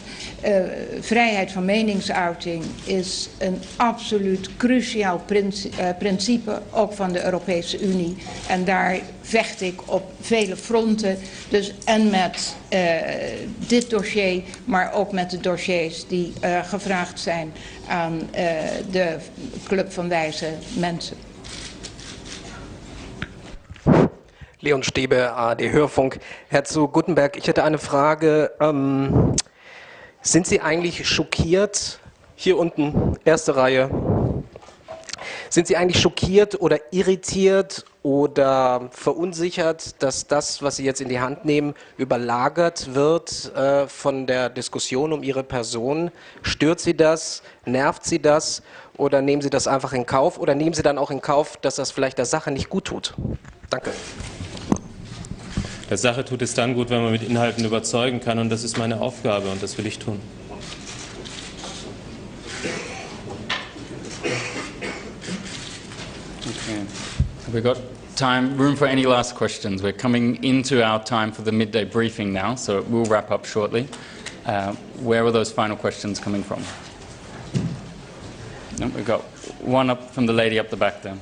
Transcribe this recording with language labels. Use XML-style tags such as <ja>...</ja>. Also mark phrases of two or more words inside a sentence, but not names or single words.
<nl>Vrijheid van meningsuiting is een absoluut cruciaal principe, ook van de Europese Unie. En daar vecht ik op vele fronten. Dus en met dit dossier, maar ook met de dossiers die gevraagd zijn aan de Club van Wijze Mensen.</nl> <de>Leon Stäbe, ARD Hörfunk. Herr zu Guttenberg, ich hätte eine Frage. Sind Sie eigentlich schockiert, hier unten, erste Reihe, sind Sie eigentlich schockiert oder irritiert oder verunsichert, dass das, was Sie jetzt in die Hand nehmen, überlagert wird von der Diskussion um Ihre Person? Stört Sie das? Nervt Sie das? Oder nehmen Sie das einfach in Kauf? Oder nehmen Sie dann auch in Kauf, dass das vielleicht der Sache nicht gut tut? Danke. Der Sache tut es dann gut, wenn man mit Inhalten überzeugen kann, und das ist meine Aufgabe und das will ich tun. Okay.</de> <en>Have we got room for any last questions? We're coming into our time for the midday briefing now, so we'll wrap up shortly. Where are those final questions coming from? No, we've got one up from the lady up the back there.</en>